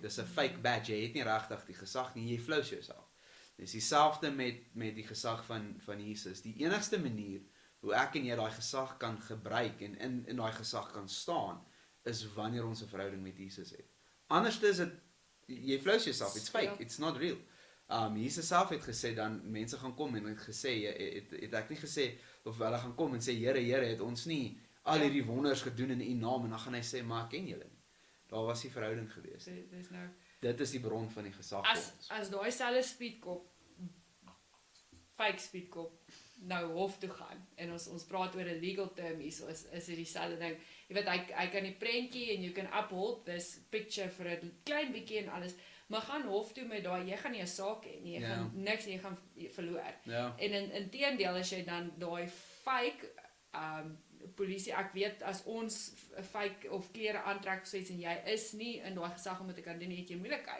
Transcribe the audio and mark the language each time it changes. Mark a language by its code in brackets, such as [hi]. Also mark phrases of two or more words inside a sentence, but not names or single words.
[af] Dis 'n fake badge, jy het nie regtig die gesag nie, jy flous jouself. Dis dieselfde met die gesag van Jesus. Die enigste manier hoe ek en jy daai gesag kan gebruik en in daai gesag kan staan, is wanneer ons 'n verhouding met Jesus het. Anders is dit, jy flous jouself, [en] it's fake, it's not real. [af] Jesus self het gesê, dan mense gaan kom en het gesê, het ek nie gesê, of hulle gaan kom en sê, Here, het ons nie al hierdie wonders gedoen in u naam, en dan gaan hy sê, maar ek ken julle nie. Daar was die verhouding gewees. Dit is die bron van die gesag vir ons. As daai selfe speedkop, fake speedkop, nou hof toe gaan, en ons praat oor 'n [en] legal term [af] hier, so is dit dieselfde ding. Jy weet, hy kan die prentjie, en [en] you can uphold this picture [af] vir 'n klein bietjie en alles, maar gaan hof toe met daai, jy gaan nie 'n saak hê nie, jy gaan niks, jy gaan verloor. En in teendeel, as jy dan daai fake polisie, ek weet, as ons fake of klere aantrek soos, en jy is nie in daai gesag om dit te kan doen, het jy moeilikheid.